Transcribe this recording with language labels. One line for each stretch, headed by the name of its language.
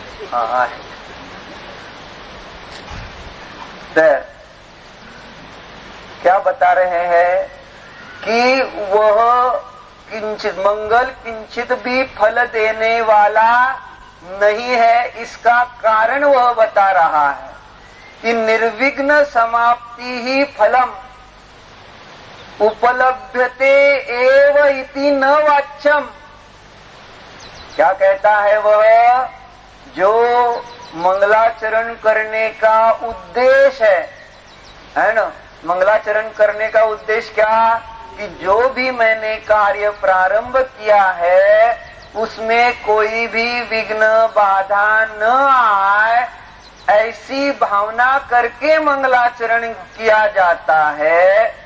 Hindi: हाँ, तर क्या बता रहे हैं कि वह किंचित मंगल किंचित भी फल देने वाला नहीं है. इसका कारण वह बता रहा है
Sanskrit: कि निर्विघ्न समाप्ति ही फलम उपलभ्यते एव इति न वाच्यम।
Hindi: क्या कहता है वह? जो मंगलाचरण करने का उद्देश्य है ना, मंगलाचरण करने का उद्देश्य क्या? कि जो भी मैंने कार्य प्रारंभ किया है उसमें कोई भी विघ्न बाधा न आए, ऐसी भावना करके मंगलाचरण किया जाता है।